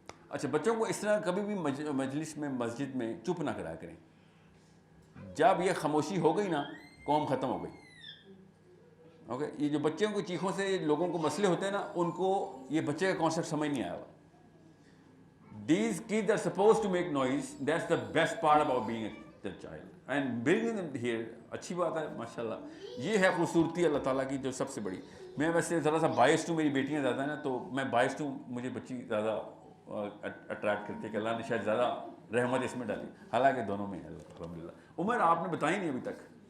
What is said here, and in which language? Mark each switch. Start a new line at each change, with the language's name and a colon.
Urdu: اچھا بچوں کو اس طرح کبھی بھی مجلس میں مسجد میں چپ نہ کرایا کریں. جب یہ خاموشی ہو گئی نا قوم ختم ہو گئی. اوکے, یہ جو بچوں کی چیخوں سے لوگوں کو مسئلے ہوتے ہیں نا, ان کو یہ بچے کا کانسیپٹ سمجھ نہیں آیا ہوا.
English: These kids are supposed to make noise. That's the best part about being a child. And bringing them here,
Urdu: اچھی بات ہے ماشاءاللہ. یہ ہے خوبصورتی اللہ تعالیٰ کی جو سب سے بڑی. میں ویسے ذرا سا بائس ٹو, میری بیٹیاں زیادہ ہیں نا, تو میں بائس ٹو, مجھے بچی زیادہ اٹریکٹ کرتی ہے کہ اللہ نے شاید زیادہ رحمت اس میں ڈالی, حالانکہ دونوں میں ہے الحمدللہ. عمر آپ نے بتائی نہیں ابھی تک.